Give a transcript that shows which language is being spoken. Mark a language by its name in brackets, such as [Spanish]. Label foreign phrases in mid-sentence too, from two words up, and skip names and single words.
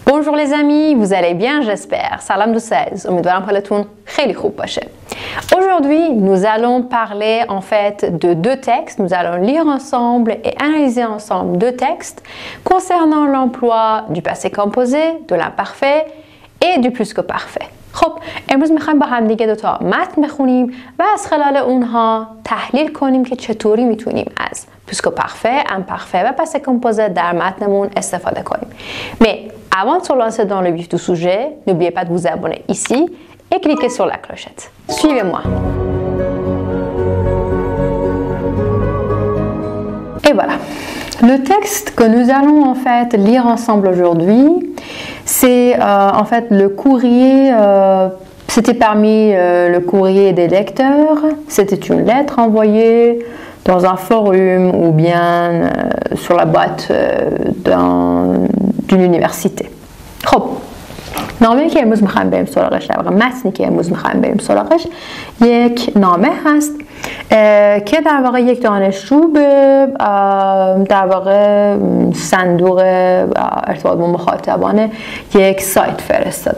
[French] Bonjour les amis, vous allez bien j'espère. [Persian] Salam دوستاز. امیدوارم حالتون خیلی خوب باشه. [French] Aujourd'hui, nous allons parler en fait de deux textes. Nous allons lire ensemble et analyser ensemble deux textes concernant l'emploi du passé composé, de l'imparfait et du plus que parfait. [Persian] خب امروز میخوایم با هم دیگه دوتا متن بخونیم و از خلال اونها تحلیل کنیم که چطوری میتونیم از [French] plus que parfait, imparfait [Persian] و [French] passé composé [Persian] در متنمون استفاده کنیم. [French] Mais avant de se lancer dans le vif du sujet, n'oubliez pas de vous abonner ici et cliquez sur la clochette. Suivez-moi. Et voilà. Le texte que nous allons en fait lire ensemble aujourd'hui, c'est en fait le courrier, c'était parmi le courrier des lecteurs, c'était une lettre envoyée dans un forum ou bien sur la boîte d'une université. [Persian] خب نامه‌ای که امروز می‌خوایم بریم سراغش، در واقع متنی که امروز می‌خوایم بریم سراغش یک نامه هست که در واقع یک دانشجو به در واقع صندوق ارتباط با مخاطبان یک سایت فرستاده.